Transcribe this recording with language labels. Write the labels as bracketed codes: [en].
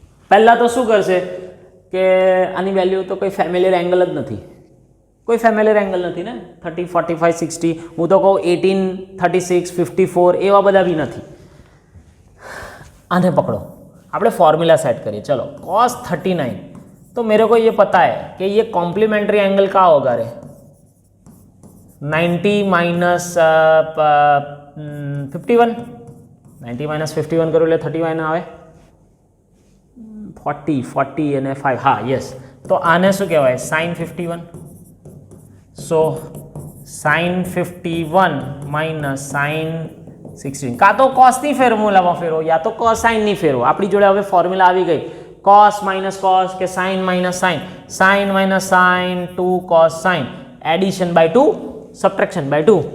[gu] પહેલાં તો શું કરશે કે આની વેલ્યુ તો કોઈ ફેમિલિયર એંગલ જ નથી. કોઈ ફેમિલિયર એંગલ નથી ને. 30 45 60, હું તો કહું 18 36 54 એવા બધા બી નથી. આને પકડો, આપણે [hi] फॉर्मूला सेट करिए. चलो cos 39, तो मेरे को ये पता है कि ये कॉम्प्लीमेंट्री एंगल का होगा रे. [gu] 90 - 51, 90 - 51 करो એટલે 39 આવે. 40 અને 5, હા યસ. તો આને શું કહેવાય? sin 51. સો sin 51 - sin 16. કાં તો કોસની ફોર્મ્યુલામાં ફેરવો, યા તો કોસાઇનની ફેરવો. આપણી જોડે હવે ફોર્મ્યુલા આવી ગઈ. [en] cos - cos કે sin - sin, sin - sin 2 cos sin, addition by 2 subtraction by 2.